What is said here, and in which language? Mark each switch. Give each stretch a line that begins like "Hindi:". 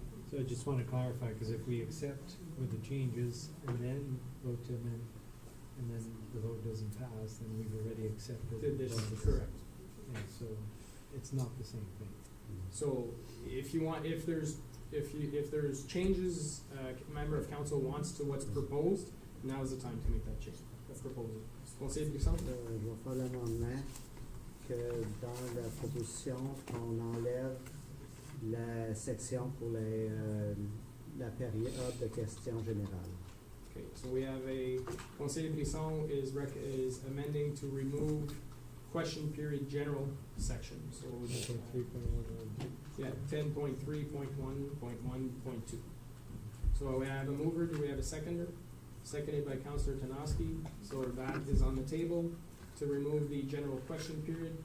English: So I just wanna clarify, cause if we accept with the changes and then vote to amend, and then the vote doesn't pass, then we've already accepted. Did this, both of these. correct. Yeah, so it's not the same thing. So, if you want, if there's changes, member of council wants to what's proposed, now is the time to make that change, that proposal.
French: Conseiller Brisson? Je vais faire l'amendement que dans la proposition, on enlève la section pour la période de questions générales.
English: Okay, so we have Conseiller Brisson is amending to remove question period general section, so. 3.1. Yeah, 10.3.1.1.2. So we have a mover, do we have a seconder? Seconded by Councillor Tenasky, so that is on the table to remove the general question period.